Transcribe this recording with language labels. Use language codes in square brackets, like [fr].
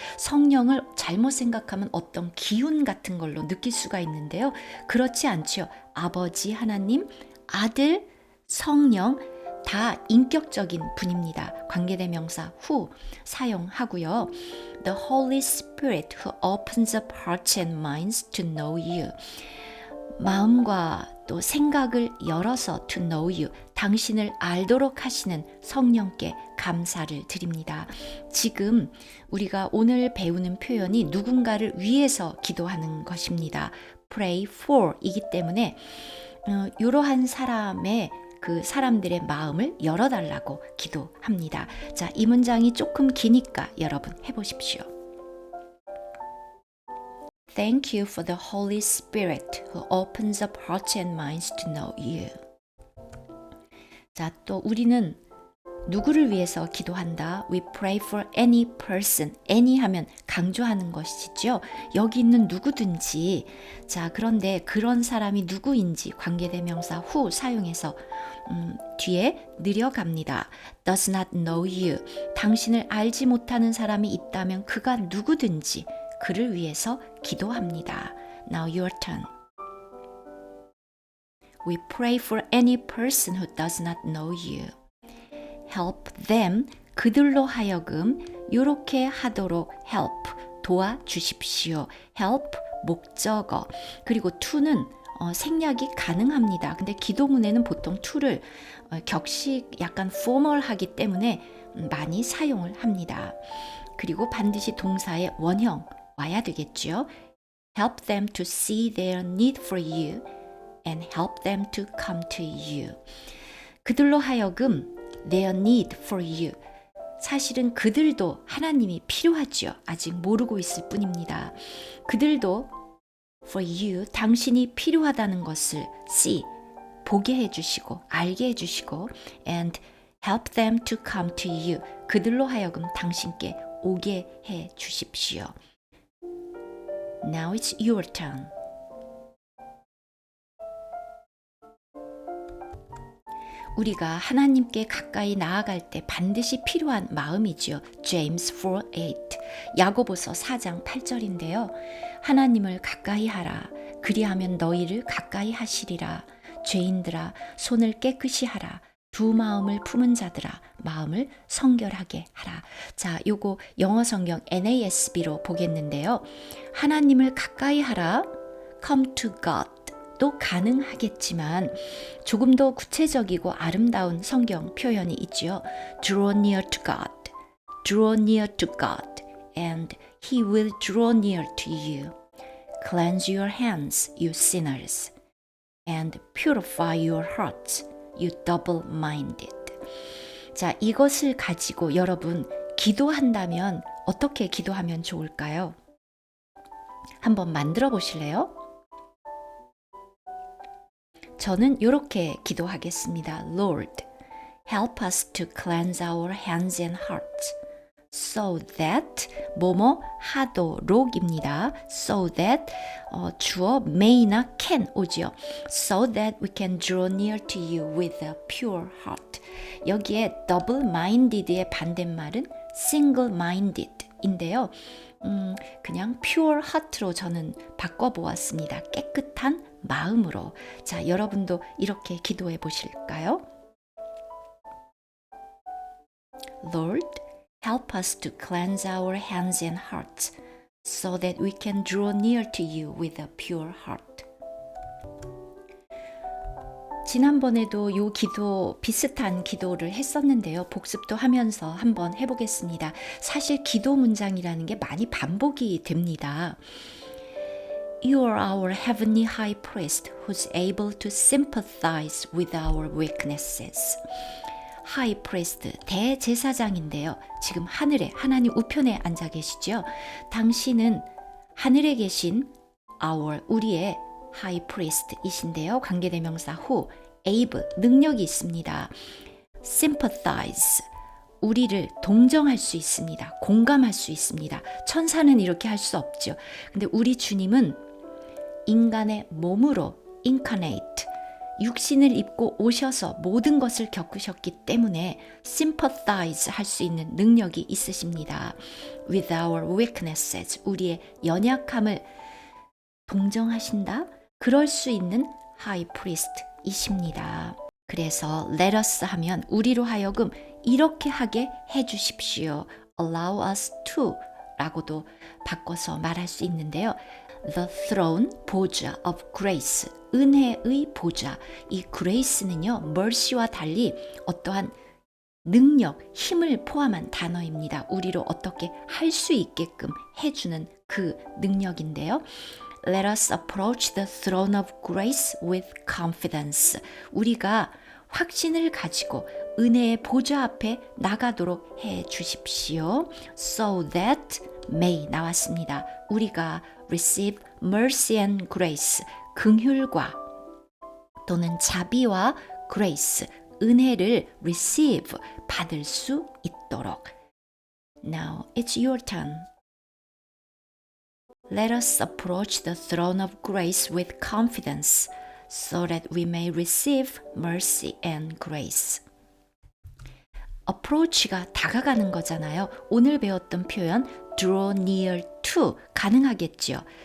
[ko] 성령을 잘못 생각하면 어떤 기운 같은 걸로 느낄 수가 있는데요. 그렇지 않죠. 아버지 하나님, 아들, 성령 다 인격적인 분입니다. 관계대명사 who 사용하고요. [en] The Holy Spirit who opens up hearts and minds to know you. [ko] 마음과 또 생각을 열어서 [en] to know you. [ko] 당신을 알도록 하시는 성령께 감사를 드립니다. 지금 우리가 오늘 배우는 표현이 누군가를 위해서 기도하는 것입니다. [en] Pray for [ko] 이기 때문에 이러한 사람의 그 사람들의 마음을 열어달라고 기도합니다. 자, 이 문장이 조금 기니까 여러분 해보십시오. [en] Thank you for the Holy Spirit who opens up hearts and minds to know you. [ko] 자, 또 우리는 누구를 위해서 기도한다. [en] We pray for any person. [ko] any 하면 강조하는 것이죠. 여기 있는 누구든지. 자, 그런데 그런 사람이 누구인지 관계대명사 who 사용해서 뒤에 느려갑니다. [en] Does not know you. [ko] 당신을 알지 못하는 사람이 있다면 그가 누구든지 그를 위해서 기도합니다. [en] Now your turn. We pray for any person who does not know you. Help them, [ko] 그들로 하여금 이렇게 하도록 help, 도와주십시오. help, 목적어. 그리고 to는 생략이 가능합니다. 근데 기도문에는 보통 to를 격식 약간 formal하기 때문에 많이 사용을 합니다. 그리고 반드시 동사의 원형 와야 되겠죠. [en] Help them to see their need for you and help them to come to you. [ko] 그들로 하여금 [en] their need for you. [ko] 사실은 그들도 하나님이 필요하죠. 아직 모르고 있을 뿐입니다. 그들도 for you, 당신이 필요하다는 것을 see, 보게 해주시고 알게 해주시고 [en] and help them to come to you. [ko] 그들로 하여금 당신께 오게 해주십시오. [en] Now it's your turn. [ko] 우리가 하나님께 가까이 나아갈 때 반드시 필요한 마음이지요. James 4:8 야고보서 4장 8절인데요. 하나님을 가까이 하라. 그리하면 너희를 가까이 하시리라. 죄인들아 손을 깨끗이 하라. 두 마음을 품은 자들아 마음을 성결하게 하라. 자, 요거 영어 성경 NASB로 보겠는데요. 하나님을 가까이 하라. [en] Come to God. [ko] 또 가능하겠지만 조금 더 구체적이고 아름다운 성경 표현이 있지요. [en] Draw near to God. Draw near to God and He will draw near to you. Cleanse your hands, you sinners, and purify your hearts, you double-minded. [ko] 자, 이것을 가지고 여러분 기도한다면 어떻게 기도하면 좋을까요? 한번 만들어 보실래요? 저는 이렇게 기도하겠습니다. [en] Lord, help us to cleanse our hands and hearts so that [ko] 뭐뭐 하도록입니다. [en] So that [ko] 주어 may나 can 오지요. [en] So that we can draw near to you with a pure heart. [ko] 여기에 double-minded의 반대말은 single-minded인데요. 그냥 pure heart로 저는 바꿔보았습니다. 깨끗한 마음으로. 자, 여러분도 이렇게 기도해 보실까요? [en] Lord, help us to cleanse our hands and hearts so that we can draw near to you with a pure heart. [ko] 지난번에도 요 기도 비슷한 기도를 했었는데요. 복습도 하면서 한번 해보겠습니다. 사실 기도 문장이라는 게 많이 반복이 됩니다. [en] You are our heavenly high priest who's able to sympathize with our weaknesses. [ko] high priest, 대제사장인데요. 지금 하늘에, 하나님 우편에 앉아 계시죠. 당신은 하늘에 계신 our, 우리의 high priest이신데요. 관계대명사 who, able, 능력이 있습니다. sympathize, 우리를 동정할 수 있습니다. 공감할 수 있습니다. 천사는 이렇게 할 수 없죠. 근데 우리 주님은 인간의 몸으로 incarnate, 육신을 입고 오셔서 모든 것을 겪으셨기 때문에 sympathize 할 수 있는 능력이 있으십니다. [en] With our weaknesses, [ko] 우리의 연약함을 동정하신다? 그럴 수 있는 high priest이십니다. 그래서 let us 하면 우리로 하여금 이렇게 하게 해주십시오. [en] Allow us to [ko] 라고도 바꿔서 말할 수 있는데요. The throne, 보좌 [en] of grace, [ko] 은혜의 보좌. 이 grace는요, mercy와 달리 어떠한 능력, 힘을 포함한 단어입니다. 우리로 어떻게 할 수 있게끔 해주는 그 능력인데요. [en] Let us approach the throne of grace with confidence. [ko] 우리가 확신을 가지고 은혜의 보좌 앞에 나가도록 해 주십시오. So that may 나왔습니다. 우리가 [en] receive mercy and grace, [ko] 긍휼과 또는 자비와 grace, 은혜를 receive, 받을 수 있도록. [en] Now it's your turn. Let us approach the throne of grace with confidence, so that we may receive mercy and grace. [ko] approach가 다가가는 거잖아요. 오늘 배웠던 표현 draw near to 가능하겠죠.